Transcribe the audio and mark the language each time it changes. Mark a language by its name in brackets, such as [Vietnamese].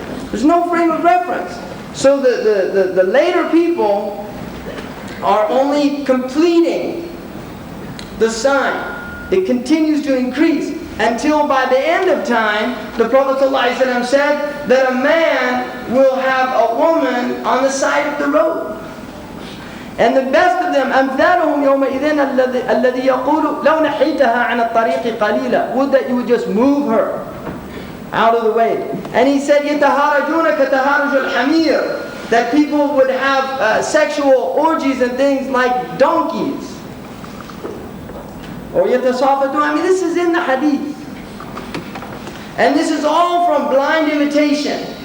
[English] There's no frame of reference. So the later people are only completing the sign. It continues to increase until by the end of time, the Prophet ﷺ said that a man will have a woman on the side of the road. And the best of them, [Arabic] أَمْثَالُهُمْ يَوْمَئِذٍ الَّذِي يَقُولُ لَوْ نَحِيتَهَا عَنَ الطَّرِيقِ قَلِيلًا. [English] Would that you would just move her out of the way. And he said, [Arabic] يَتَهَارَجُونَ كَتَهَارُجُ الْحَمِيرِ. [English] That people would have sexual orgies and things like donkeys. Or [Arabic] يَتَصَافَتُونَ. [English] I mean, this is in the hadith. And this is all from blind imitation.